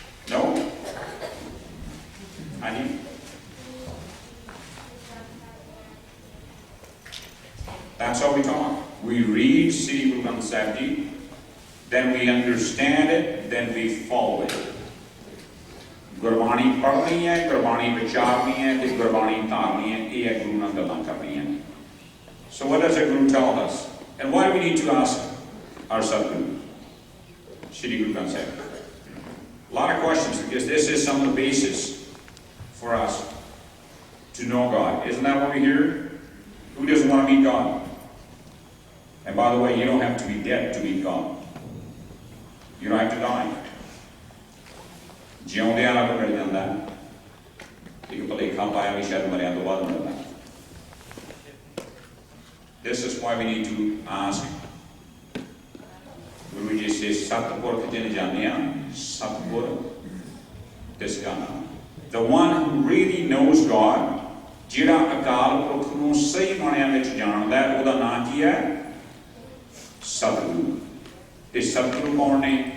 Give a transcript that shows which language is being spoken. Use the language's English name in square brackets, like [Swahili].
[English] No? Honey? That's how we talk. We read Sri Guru Granth Sahib Ji, then we understand it, then we follow it. [Punjabi] Gurbani ਪੜ੍ਹਨੀ ਹੈ, ਗੁਰਬਾਣੀ ਵਿਚਾਰਨੀ ਹੈ, ਤੇ ਗੁਰਬਾਣੀ ਧਾਰਨੀ ਹੈ। ਇਹ ਹੈ ਗੁਰੂ ਨਾਲ ਗੱਲਾਂ ਕਰਨੀਆਂ। [English] So what does a Guru tell us? And why do we need to ask our Sadguru, Sri Guru Granth Sahib? A lot of questions, because this is some of the basis for us to know God. Isn't that what we hear? Who doesn't want to meet God? And by the way, you don't have to be dead to meet God. You don't have to die. [Punjabi] ਜਿਉਂਦਿਆਂ ਨਾਲ ਮਿਲ ਜਾਂਦਾ, ਇੱਕ ਭੁਲੇਖਾ ਪਾਇਆ ਵੀ ਸ਼ਾਇਦ ਮਰਿਆਂ ਤੋਂ ਬਾਅਦ ਮਿਲਦਾ। [English] This is why we need to ask. [Punjabi] Guru ji ਸੇ ਸਤਿਪੁਰਖ ਜਿਨ ਜਾਣਿਆ, ਸਤਿਪੁਰ ਤਿਸ ਕਾ ਨਾਮ। [English] The one who really knows God, [Punjabi] ਜਿਹੜਾ ਅਕਾਲ ਪੁਰਖ ਨੂੰ ਸਹੀ ਮਾਣਿਆਂ ਵਿੱਚ ਜਾਣਦਾ ਹੈ, ਉਹਦਾ ਨਾਂ ਕੀ ਹੈ? Sadguru. ਤੇ Sadguru ਕੌਣ ਨੇ?